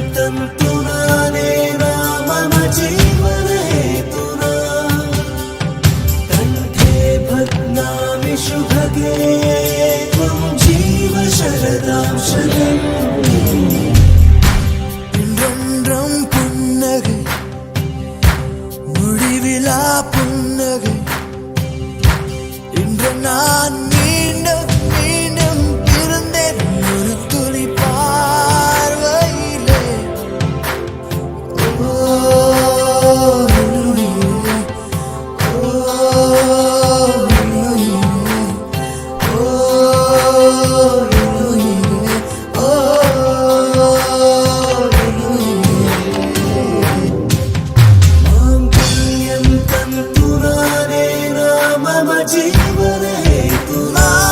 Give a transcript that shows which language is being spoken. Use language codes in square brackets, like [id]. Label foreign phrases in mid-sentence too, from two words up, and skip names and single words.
[sa] తంతునానే రామమ జీవన హేతునా కంఠే భగ్నామి శుభగే త్వం జీవ శరదాం శతం [ta] இன்றொன்றும் புன்னகை முடிவிலா புன்னகை இன்று நான் மீண்டும் மீண்டும் இருந்தேன் ஒரு துளி பார்வையிலே ஓ உயிரே, ஓ உயிரே, ஓ உயிரே, ஓ [sa] మాంగళ్యం తంతునానే రామమ జీవన హేతునా